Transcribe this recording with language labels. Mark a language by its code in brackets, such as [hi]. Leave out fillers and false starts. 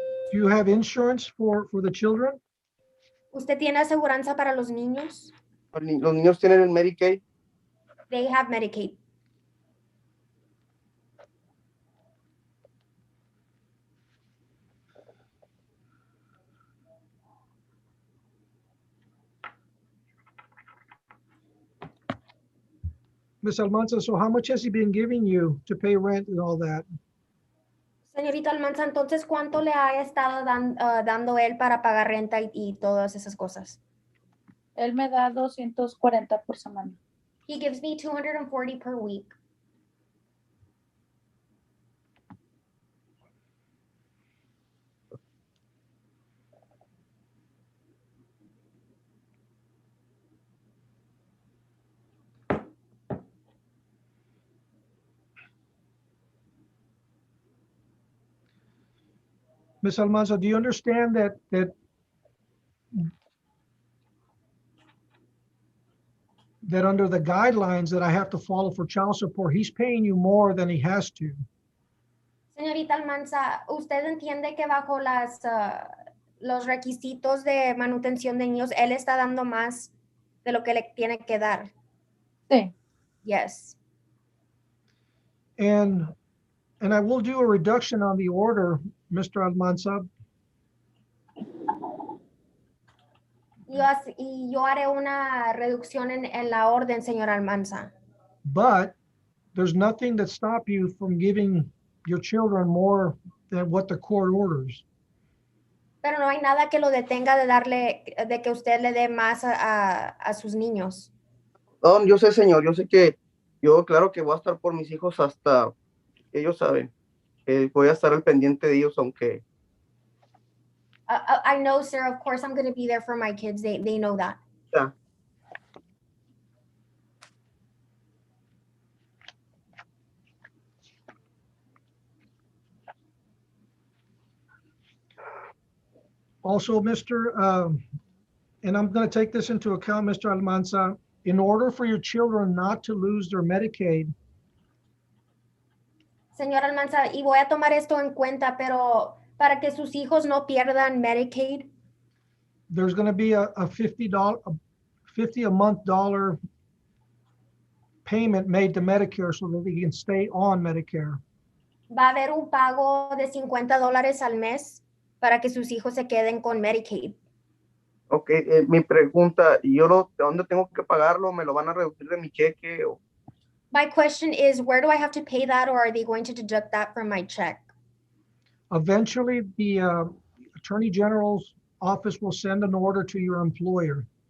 [en] Do you have insurance for the children? [es] ¿Usted tiene aseguranza para los niños? Los niños tienen el Medicaid. [en] They have Medicaid. Ms. Almanza, so how much has he been giving you to pay rent and all that? [es] Señorita Almanza, entonces, ¿cuánto le ha estado dando él para pagar renta y todas esas cosas? Él me da 240 por semana. [en] He gives me 240 per week. Ms. Almanza, do you understand that under the guidelines that I have to follow for child support, he's paying you more than he has to? [es] Señorita Almanza, ¿usted entiende que bajo los requisitos de manutención de niños, él está dando más de lo que le tiene que dar? Sí. [en] Yes. And I will do a reduction on the order, Mr. Almanza. [es] Y yo haré una reducción en la orden, señor Almanza. [en] But there's nothing that stop you from giving your children more than what the court orders. [es] Pero no hay nada que lo detenga de que usted le dé más a sus niños. No, yo sé, señor, yo sé que yo, claro que voy a estar por mis hijos hasta, ellos saben, voy a estar al pendiente de ellos, aunque... [en] I know, sir, of course I'm going to be there for my kids. They know that. [es] Ya. [en] Also, and I'm going to take this into account, Mr. Almanza, in order for your children not to lose their Medicaid, [es] Señor Almanza, y voy a tomar esto en cuenta, pero para que sus hijos no pierdan Medicaid, [en] there's going to be a $50 a month payment made to Medicare so that they can stay on Medicare. [es] va a haber un pago de $50 al mes para que sus hijos se queden con Medicaid. Ok, mi pregunta, ¿de dónde tengo que pagarlo? ¿Me lo van a reducir de mi cheque? [en] My question is, where do I have to pay that, or are they going to deduct that from my check? Eventually, the Attorney General's office will send an order to your employer.